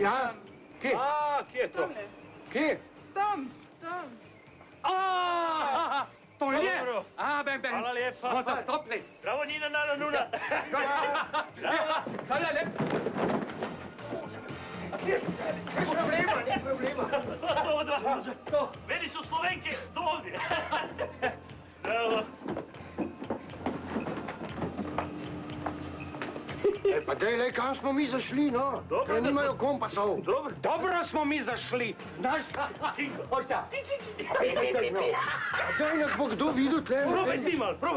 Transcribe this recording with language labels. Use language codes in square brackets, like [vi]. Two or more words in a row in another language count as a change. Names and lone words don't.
[sl] Ja, tam. kje? A, kje je to? Tamle. Kje? Tam. To je? Dobro. Ben, [hr] Hvala lijepa. [sl] smo zastopili. Bravo Nina, Nana, Nuna. Hvala lepo. [hr] To su ovo dva. Meni su Slovenke do ovdje. Evo. [sl] Pa dej, lej, kam smo mi zašli, no? Dobro, Te da nimajo kompasov. Dobro. Dobro smo mi zašli, znaš? Ošta. Dej nas bo kdo videl tle. Probaj ti mal, probaj